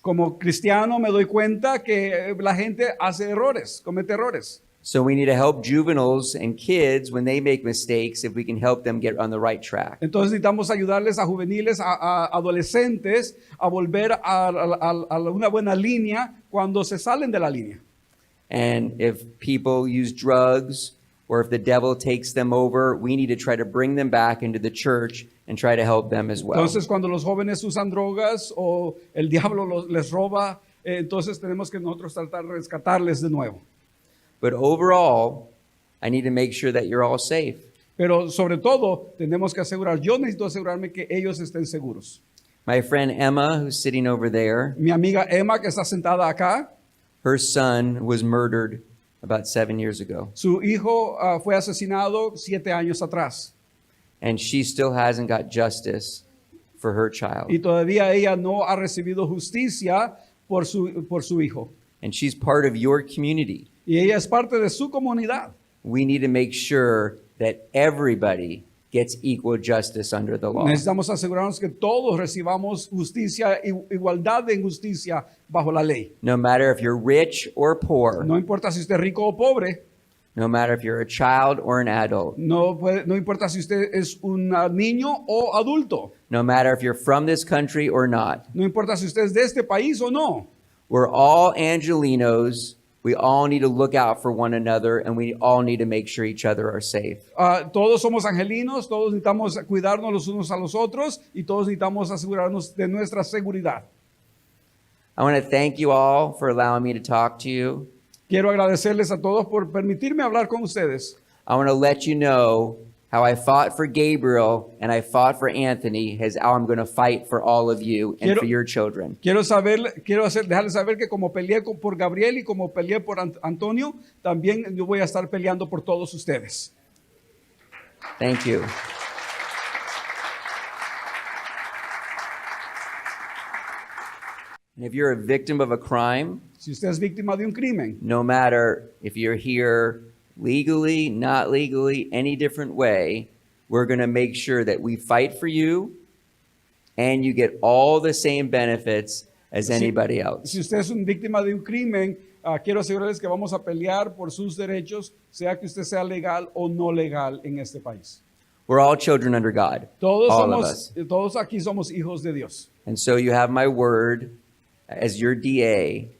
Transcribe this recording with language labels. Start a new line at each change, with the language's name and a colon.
Spanish: Como cristiano me doy cuenta que la gente hace errores, comete errores.
English: So we need to help juveniles and kids when they make mistakes if we can help them get on the right track.
Spanish: Entonces necesitamos ayudarles a juveniles, a adolescentes a volver a una buena línea cuando se salen de la línea.
English: And if people use drugs or if the devil takes them over, we need to try to bring them back into the church and try to help them as well.
Spanish: Entonces cuando los jóvenes usan drogas o el diablo les roba, entonces tenemos que nosotros tratar de rescatarles de nuevo.
English: But overall, I need to make sure that you're all safe.
Spanish: Pero sobre todo, tenemos que yo necesito asegurarme que ellos estén seguros.
English: My friend Emma, who's sitting over there,
Spanish: Mi amiga Emma, que está sentada acá,
English: her son was murdered about 7 years ago.
Spanish: Su hijo fue asesinado 7 años atrás.
English: And she still hasn't got justice for her child.
Spanish: Y todavía ella no ha recibido justicia por su hijo.
English: And she's part of your community.
Spanish: Y ella es parte de su comunidad.
English: We need to make sure that everybody gets equal justice under the law.
Spanish: Necesitamos asegurarnos que todos recibamos justicia, igualdad de justicia bajo la ley.
English: No matter if you're rich or poor.
Spanish: No importa si usted es rico o pobre.
English: No matter if you're a child or an adult.
Spanish: No importa si usted es un niño o adulto.
English: No matter if you're from this country or not.
Spanish: No importa si usted es de este país o no.
English: We're all Angelinos. We all need to look out for one another, and we all need to make sure each other are safe.
Spanish: Todos somos angelinos, todos necesitamos cuidarnos los unos a los otros y todos necesitamos asegurarnos de nuestra seguridad.
English: I want to thank you all for allowing me to talk to you.
Spanish: Quiero agradecerles a todos por permitirme hablar con ustedes.
English: I want to let you know how I fought for Gabriel and I fought for Anthony, is how I'm going to fight for all of you and for your children.
Spanish: Dejarles saber que como peleé por Gabriel y como peleé por Antonio, también yo voy a estar peleando por todos ustedes.
English: Thank you. And if you're a victim of a crime,
Spanish: si usted es víctima de un crimen,
English: no matter if you're here legally, not legally, any different way, we're going to make sure that we fight for you and you get all the same benefits as anybody else.
Spanish: Si usted es una víctima de un crimen, quiero asegurarles que vamos a pelear por sus derechos, sea que usted sea legal o no legal en este país.
English: We're all children under God.
Spanish: Todos aquí somos hijos de Dios.
English: And so you have my word as your DA.